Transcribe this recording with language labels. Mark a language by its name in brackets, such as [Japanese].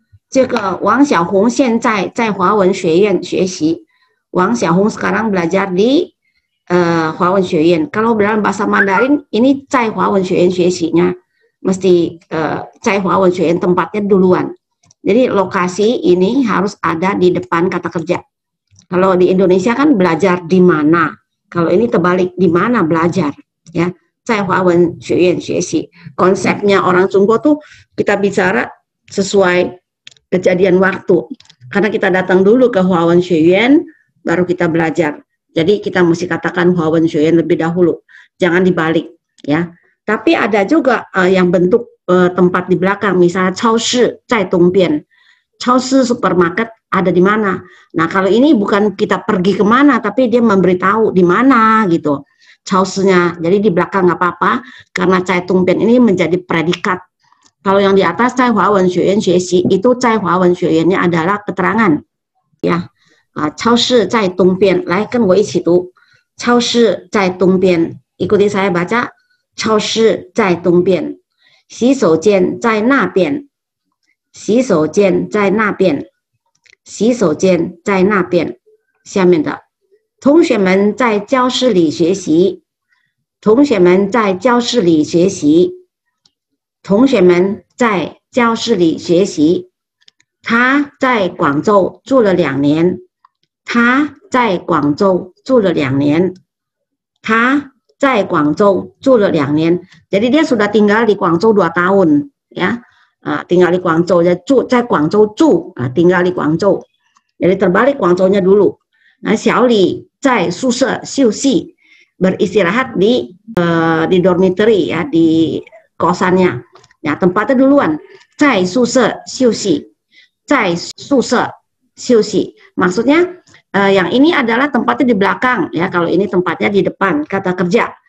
[Chinese] 这个王小红现在在华文学院学习。 [Indonesian] 王小红 sekarang belajar di 华文学院。 Kalau dalam bahasa Mandarin ini [Chinese] 在华文学院学习 [Indonesian] nya mesti 在华文学院 tempatnya duluan. Jadi lokasi ini harus ada di depan kata kerja. Kalau di Indonesia kan belajar di mana. Kalau ini terbalik, di mana belajar, ya. [Chinese] 在华文学院学习. [Indonesian] Konsepnya orang Sungguh tuh kita bicara sesuai kejadian waktu. Karena kita datang dulu ke Hua Wen Xue Yuan, baru kita belajar. Jadi kita mesti katakan Hua Wen Xue Yuan lebih dahulu. Jangan dibalik, ya. Tapi ada juga yang bentuk tempat di belakang, misalnya [Chinese] 超市在东边. [Indonesian] 超市 supermarket ada di mana. Nah, kalau ini bukan kita pergi kemana, tapi dia memberitahu di mana gitu. 超市nya. Jadi di belakang nggak apa-apa, karena [Chinese] 在东边 [Indonesian] ini menjadi predikat. Kalau yang di atas [Chinese] 在华文学院学习 [Indonesian] itu 在华文学院 nya adalah keterangan, ya. [Chinese] 超市在东边，来跟我一起读，超市在东边。 [Indonesian] ikuti saya baca， [Chinese] 超市在东边，洗手间在那边，洗手间在那边，洗手间在那边。下面的，同学们在教室里学习，同学们在教室里学习。同学们在教室里学习。他在广州住了2年。他在广州住了2年。他在广州住了2年。 [Indonesian] Jadi dia sudah tinggal di Guangzhou 2 tahun, ya. Tinggal di Guangzhou, ya, [Chinese] 在广州住, [Indonesian] tinggal di Guangzhou. Jadi terbalik Guangzhou-nya dulu. Nah, Xiao Li [Chinese] 在宿舍休息, [Indonesian] beristirahat di dormitory, ya, di kosannya. Ya, tempatnya duluan. [Chinese] 在宿舍休息，在宿舍休息。 [Indonesian] Maksudnya yang ini adalah tempatnya di belakang, ya. Kalau ini tempatnya di depan, kata kerja.